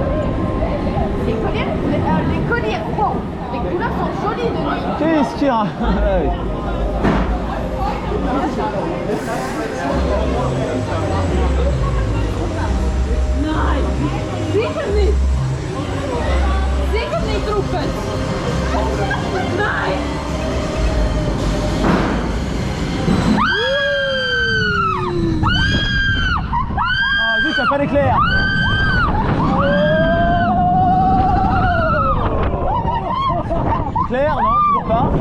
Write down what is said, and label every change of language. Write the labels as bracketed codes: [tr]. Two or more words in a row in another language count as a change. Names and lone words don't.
[fr] Les colliers, oh, les couleurs sont jolies de nuit. Qu'est-ce qu'il y a? [nl] Zeker niet. Zeker niet roepen. Nee. [fr] Ah zut, ça pas d'éclair. Éclair, non, toujours pas.